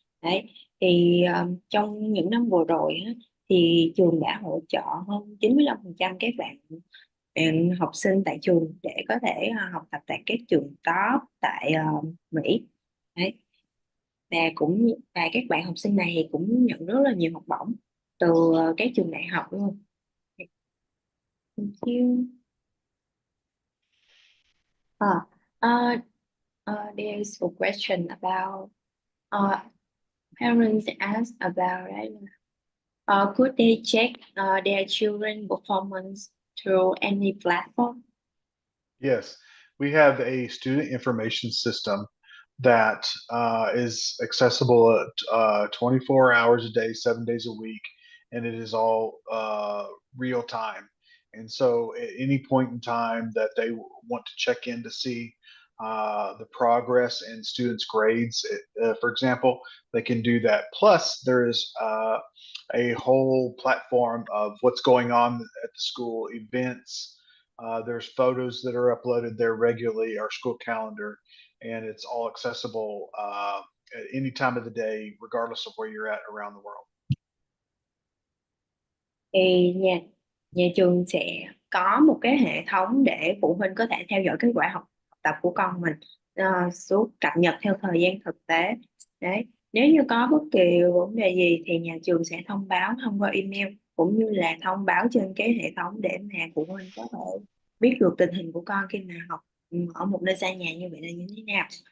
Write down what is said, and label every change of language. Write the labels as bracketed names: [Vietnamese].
[Vietnamese] Đấy, thì trong những năm vừa rồi á, thì trường đã hỗ trợ hơn 95% các bạn học sinh tại trường để có thể học tập tại các trường top tại Mỹ. Đấy. Và các bạn học sinh này thì cũng nhận rất là nhiều học bổng từ các trường đại học luôn. [English] Thank you. Uh, uh, there's a question about parents ask about it. Could they check their children performance through any platform? Yes, we have a student information system that is accessible at 24 hours a day, 7 days a week, and it is all real time. And so, at any point in time that they want to check in to see the progress and students' grades, for example, they can do that. Plus, there is a whole platform of what's going on at the school, events. There's photos that are uploaded there regularly, our school calendar, and it's all accessible at any time of the day, regardless of where you're at around the world. [Vietnamese] Thì nhà trường sẽ có một cái hệ thống để phụ huynh có thể theo dõi kết quả học tập của con mình suốt, cập nhật theo thời gian thực tế. Đấy, nếu như có bất kỳ vấn đề gì thì nhà trường sẽ thông báo thông qua email cũng như là thông báo trên cái hệ thống để mà phụ huynh có thể biết được tình hình của con khi mà học ở một nơi xa nhà như vậy là như thế nào.